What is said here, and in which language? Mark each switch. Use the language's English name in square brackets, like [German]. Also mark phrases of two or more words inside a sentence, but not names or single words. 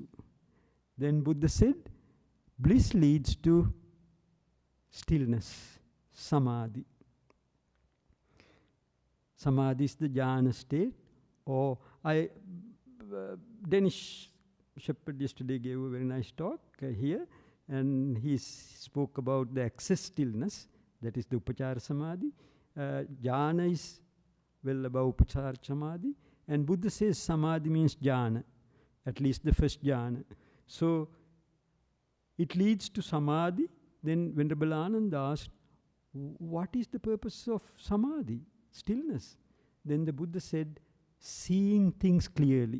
[English] Then Buddha said, bliss leads to stillness, samadhi. Samadhi is the jhana state. Or Danish Shepherd yesterday gave a very nice talk here, and he spoke about the access stillness, that is the [Pali] upachara samadhi. [English] Jhana is well above [Pali] upachara samadhi, [English] and Buddha says samadhi means jhana, at least the first jhana. So it leads to samadhi. Then Venerable Ananda asked, what is the purpose of samadhi, stillness? Then the Buddha said, seeing things clearly.